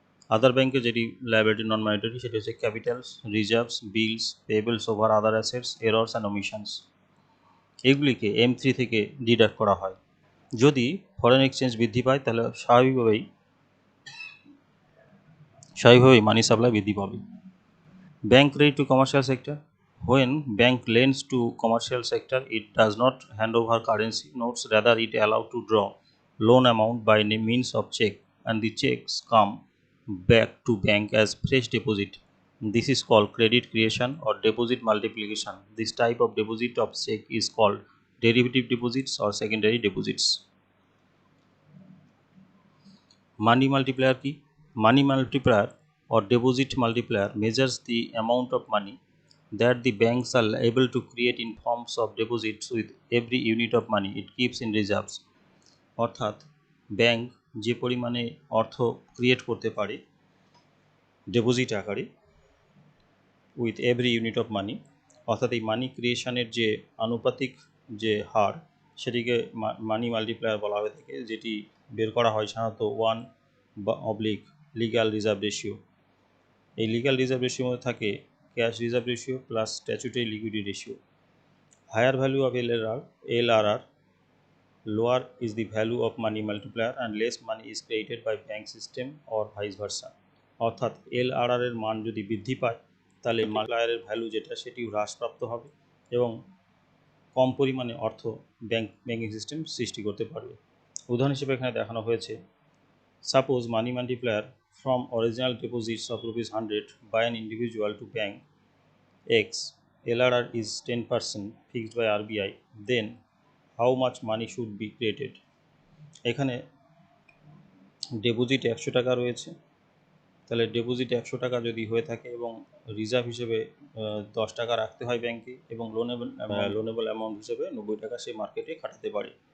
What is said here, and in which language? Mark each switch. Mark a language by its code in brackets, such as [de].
[bn] আদার ব্যাংকের যেটি লায়াবিলিটি নন মনিটারি সেটি হচ্ছে Capitals, reserves, beans, পেয়েবলস over other assets, errors and ওমিশনস। এগুলিকে M3 থেকে ডিডাক্ট করা হয়। যদি ফরেন এক্সচেঞ্জ বৃদ্ধি পায় তাহলে স্বাভাবিকভাবেই স্বাভাবিকভাবেই মানি সাপ্লাই বৃদ্ধি পাবে। [en] Bank credit to commercial sector. When bank lends to commercial sector, it does not hand over currency notes, rather it allow to draw loan amount by means of check, and the checks come back to bank as fresh deposit. This is called credit creation or deposit multiplication. This type of deposit of check is called derivative deposits or secondary deposits. Money multiplier key. Money multiplier or deposit multiplier measures the amount of money that the banks are able to create in forms of deposits with every unit of money it keeps in reserves. [bn] অর্থাৎ bank যে পরিমাণে অর্থ create করতে পারে deposit আকারে [en] with every unit of money, [bn] অর্থাৎ এই মানি ক্রিয়েশনের যে আনুপাতিক যে হার সেটিকে মানি মাল্টিপ্লায়ার বলা হয়ে থাকে, যেটি বের করা হয় সাধারণত 1/লিগাল রিজার্ভ রেশিও। এই লিগাল রিজার্ভ রেশিওর মধ্যে থাকে cash reserve ratio plus statutory liquidity ratio. [en] Higher value of LRR, lower is the value of money multiplier and less money is created by bank system or vice versa. [bn] অর্থাৎ LRR এর মান যদি বৃদ্ধি পায় তাহলে মাল্টিপ্লায়ারের value যেটা সেটি হ্রাসপ্রাপ্ত হবে এবং কম পরিমাণে অর্থ ব্যাংকিং সিস্টেম সৃষ্টি করতে পারবে। উদাহরণ হিসেবে এখানে দেখানো হয়েছে, [en] Suppose money multiplier from original deposits of ₹100 by an individual to bank X, LRR is 10% fixed by RBI, then how much money should be created? [bn] এখানে ডিপোজিট 100 টাকা রয়েছে, তাহলে ডিপোজিট 100 টাকা যদি হয়ে থাকে এবং রিজার্ভ হিসেবে 10 টাকা রাখতে হয় ব্যাংকে এবং লোনেবল অ্যামাউন্ট হিসেবে 90 টাকা সে মার্কেটে খাটাতে পারে।